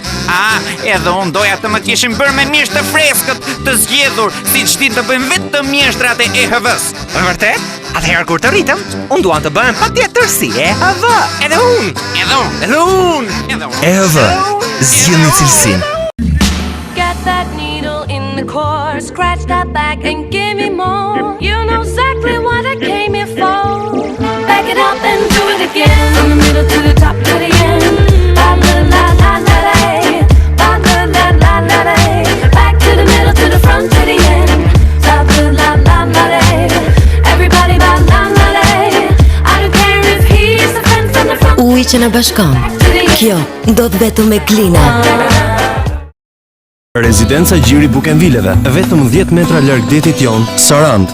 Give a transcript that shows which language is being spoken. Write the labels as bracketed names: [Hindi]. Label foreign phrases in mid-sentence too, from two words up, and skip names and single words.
[Albanian] Edhe unë doja të më kishin bërë me mjesht të freskët të zgjedhur, siç din të bëjmë vetëm mjeshtrat e EHV-s. Vërtet? Atëherë kur të rritëm, unë duan të bëhem patjetër si EHV. Edhe unë. EHV, zgjidhni cilësinë. [English] Get that needle in the core, scratch that back and give me more. You know exactly what I came here for. Back it up and do it again. From the middle to the top to the end. La la la la la la. La la la la la la. Back to the middle to the front to the end. La la la la la. Everybody la la la la. I don't care if he's a friend from the front. [Albanian] Uji që na bashkon. Kjo ndodh vetëm me Glina. Rezidenca Gjiri Bukenvileve, vetëm 10 metra larg detit jon, Sarand.